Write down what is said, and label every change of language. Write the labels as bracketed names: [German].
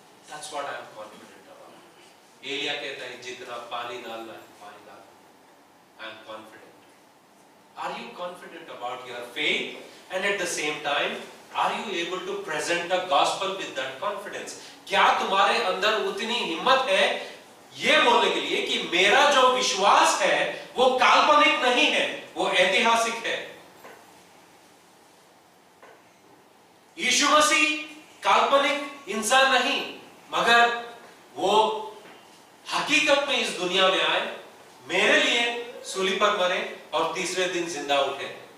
[English] That's what I am confident about. [Hindi] Elia कहता है जितना पानी डालना है पानी डालो. [English] I am confident. Are you confident about your faith? And at the same time, are you able to present the gospel with that confidence? [Hindi] क्या तुम्हारे अंदर उतनी हिम्मत है ये बोलने के लिए कि मेरा जो विश्वास है वो काल्पनिक नहीं है, वो ऐतिहासिक है. यीशु मसीह काल्पनिक इंसान नहीं, मगर वो हकीकत में इस दुनिया में आए, मेरे लिए सूली पर मरे और तीसरे दिन जिंदा उठे.